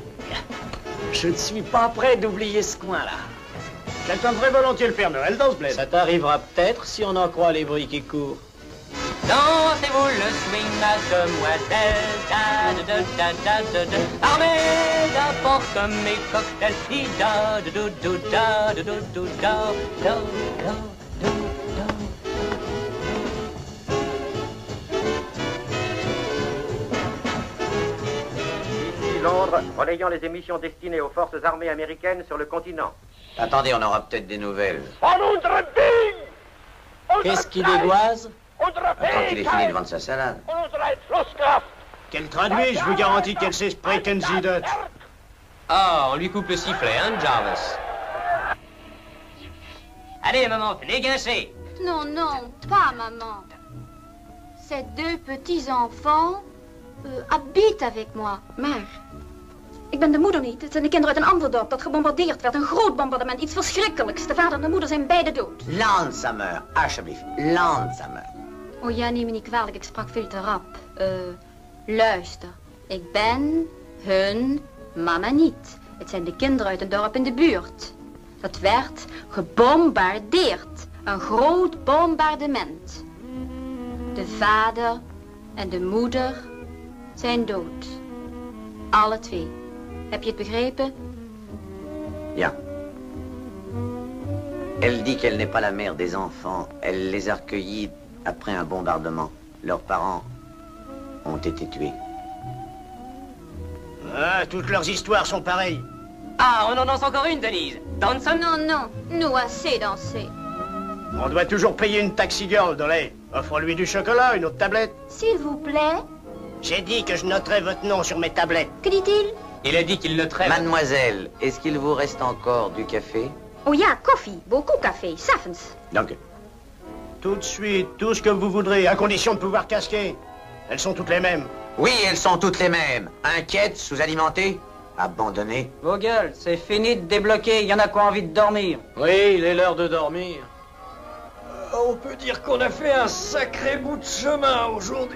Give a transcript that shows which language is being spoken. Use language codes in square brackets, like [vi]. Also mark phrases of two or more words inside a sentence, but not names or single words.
[fr] Je ne suis pas prêt d'oublier ce coin-là. J'attendrai volontiers le Père Noël dans ce bled. Ça t'arrivera peut-être si on en croit les bruits qui courent. Dansez-vous le swing, mademoiselle, da da da da da da. Armée d'apporte mes cocktails, di da da da da da da da da da da. Ici Londres, relayant les émissions destinées aux forces armées américaines sur le continent. Attendez, on aura peut-être des nouvelles. Qu'est-ce qui dégoise? Quand il est fini de vendre sa salade. Qu'elle traduit, je vous garantis qu'elle sait [de] sprechen Sie Deutsch. [fr] Ah, on lui coupe le sifflet, hein, Jarvis? Allez, maman, venez guincher. Non, non, pas maman. Ces 2 petits-enfants habitent avec moi. [nl] Maar, ik ben de moeder niet. Het zijn de kinderen uit een ander dorp dat gebombardeerd werd. Een groot bombardement, iets verschrikkelijks. De vader en de moeder zijn beide dood. Langzamer, alsjeblieft, langzamer. Oh ja, neem me niet kwalijk, ik sprak veel te rap. Luister, ik ben hun mama niet. Het zijn de kinderen uit een dorp in de buurt. Dat werd gebombardeerd. Een groot bombardement. De vader en de moeder zijn dood. Alle 2. Heb je het begrepen? Ja. [fr] Elle dit qu'elle n'est pas la mère des enfants. Elle les a recueillis après un bombardement. Leurs parents ont été tués. Ah, toutes leurs histoires sont pareilles. Ah, on en danse encore une, Denise. Danson? Non, non, nous assez dansé. On doit toujours payer une [en] taxi girl, [fr] Dolly. Offre-lui du chocolat, une autre tablette. S'il vous plaît. J'ai dit que je noterais votre nom sur mes tablettes. Que dit-il? Il a dit qu'il noterait... Mademoiselle, est-ce qu'il vous reste encore du café? [nl] Oh ja, koffie. [fr] Beaucoup café. S'avonds. Donc. Tout de suite, tout ce que vous voudrez, à condition de pouvoir casquer. Elles sont toutes les mêmes. Oui, elles sont toutes les mêmes. Inquiètes, sous-alimentées, abandonnées. Vos gueules, c'est fini de débloquer. Il y en a qui ont envie de dormir. Oui, il est l'heure de dormir. On peut dire qu'on a fait un sacré bout de chemin aujourd'hui.